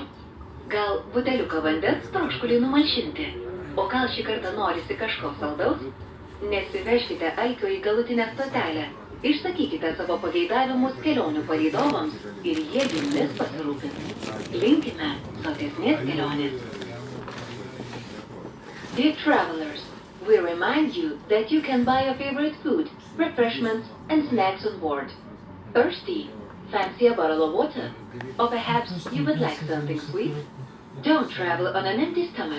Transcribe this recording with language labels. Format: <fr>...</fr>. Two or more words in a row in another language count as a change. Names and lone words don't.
<lt>Gal buteliuką vandens troškulį numalšinti, o gal šį kartą norisi kažko saldaus? Nesivežkite alkio į galutinę stotelę, išsakykite savo pageidavimus kelionių palydovams ir jie jumis pasirūpins. Linkime sotesnės kelionės.</lt> <en>Dear travelers, we remind you that you can buy your favorite food, refreshments, and snacks on board. Thirsty? Fancy a bottle of water? Or perhaps you would like something sweet? Don't travel on an empty stomach.</en>